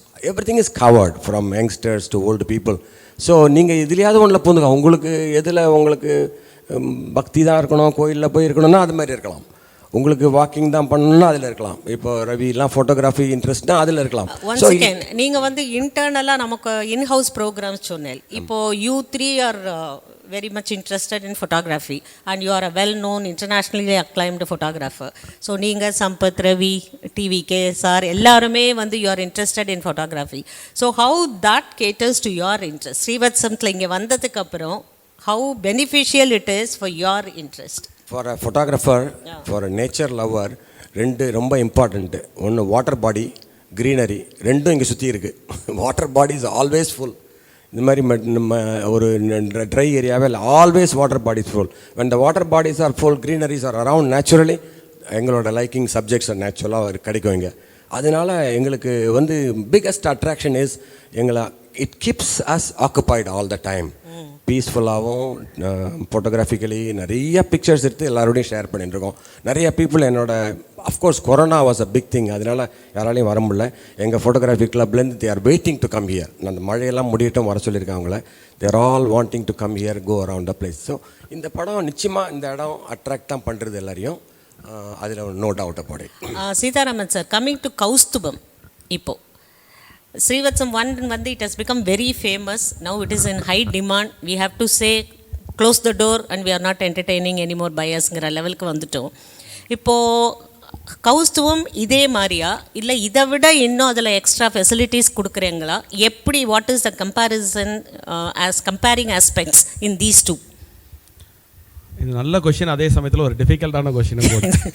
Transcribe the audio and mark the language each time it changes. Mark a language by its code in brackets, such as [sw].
[en] Everything is covered from youngsters to old people. So [ta] நீங்கள் எதுலையாவது ஒன்றில் பூந்துங்க. உங்களுக்கு எதில் உங்களுக்கு பக்தி தான் இருக்கணும், கோயிலில் போய் இருக்கணும்னா அது மாதிரி இருக்கலாம். உங்களுக்கு வாக்கிங் தான் பண்ணணும்னா அதில் இருக்கலாம். இப்போ ரவிலாம் ஃபோட்டோகிராஃபி இன்ட்ரெஸ்ட்னா அதில் இருக்கலாம். ஒன்ஸ் அகேன் நீங்கள் வந்து இன்டர்னலாக நமக்கு இன்ஹவுஸ் ப்ரோக்ராம்ஸ் சொன்னேன். [en] இப்போது you 3 are very much interested in photography and you are a well-known internationally acclaimed photographer. So [ta] நீங்கள் சம்பத், ரவி, டிவிகே சார் எல்லாருமே வந்து [en] you are interested in photography. So how that caters to your interest? [ta] ஸ்ரீவத்சமத்தில் இங்கே வந்ததுக்கப்புறம் [en] how beneficial it is for your interest? For a photographer, for a nature lover, [ta] ரெண்டு ரொம்ப important. ஒன்று water body, greenery, ரெண்டும் இங்கே சுற்றி இருக்குது. [en] Water body is always full. [ta] இந்த மாதிரி நம்ம ஒரு ட்ரை ஏரியாவே இல்லை, [en] Always water bodies full. when the water bodies are full, greeneries are around, naturally [ta] எங்களோட லைக்கிங் சப்ஜெக்ட்ஸ் நேச்சுரலாக கிடைக்கும் இங்கே. அதனால் எங்களுக்கு வந்து [en] Biggest attraction is எங்களை it keeps us occupied all the time. [ta] பீஸ்ஃபுல்லாகவும் ஃபோட்டோகிராஃபிக்கலி நிறைய பிக்சர்ஸ் எடுத்து எல்லாரோடையும் ஷேர் பண்ணிட்டுருக்கோம். நிறைய பீப்புள் என்னோட of course [en] corona was a big thing, [ta] அதனால் யாராலையும் வர முடியல. எங்கள் photography கிளப்லேருந்து [en] They are waiting to come here. [ta] அந்த மழையெல்லாம் முடியட்டும் வர சொல்லியிருக்காங்க அவங்கள. [en] They're all wanting to come here, go around the place. So [ta] இந்த படம் நிச்சயமாக இந்த இடம் அட்ராக்ட் தான் பண்ணுறது எல்லாரையும். [en] அதில் no doubt about it. Seetharaman sir, coming to Kausthubam, [ta] இப்போது Srivathsam 1 வந்து [en] it has become very famous. Now it is in high demand. We have to say close the door and we are not entertaining any more buyers-ங்கிற [ta] லெவலுக்கு வந்துட்டோம். இப்போது கௌஸ்துவம் இதே மாதிரியா இல்லை இதை விட இன்னும் அதில் எக்ஸ்ட்ரா ஃபெசிலிட்டிஸ் கொடுக்குறீங்களா? [en] எப்படி, what is the comparison as comparing aspects in these two? [ta] இது நல்ல கொஷின், அதே சமயத்தில் ஒரு டிஃபிகல்ட்டான கொஷினும் கூட.